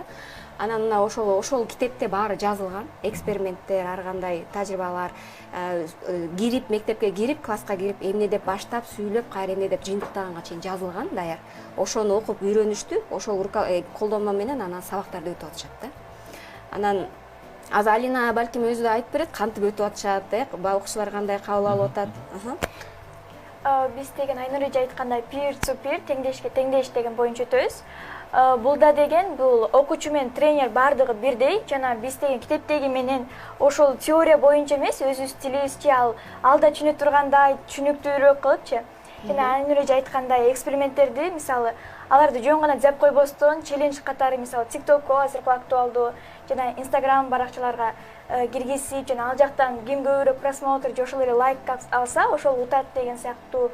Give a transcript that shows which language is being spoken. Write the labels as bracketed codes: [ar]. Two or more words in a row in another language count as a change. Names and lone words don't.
[ky] Анан мына ошол китепте баары жазылган, эксперименттер, ар кандай тажрыйбалар, кирип мектепке кирип, класска кирип, эмне деп баштап сүйлөп, кайра эмне деп жыйынтыктаганга чейин жазылган даяр. Ошону окуп үйрөнүштү, ошол колдонмо менен анан сабактарды өтүп атышат да. Анан азыр Алина балким өзү да айтып берет, кантип өтүп атышат, окуучулар кандай кабыл алып атат. Биз деген Айнур эже айткандай [en] peer to peer, [ky] теңдешке теңдеш деген боюнча өтөбүз. Булда деген бул окуучу менен тренер бардыгы бирдей, жана биз деген китептеги менен ошол теория боюнча эмес, өзүбүз тилибизче алда түшүнө тургандай түшүнүктүүрөөк кылыпчы. Жана Айнур эже айткандай эксперименттерди, мисалы, аларды жөн гана деп койбостон, челлендж катары, мисалы, TikTokко азыркы актуалдуу жана Instagram баракчаларга киргизип, жана ал жактан ким көбүрөөк просмотр же ошол эле лайк алса, ошол утат деген сыяктуу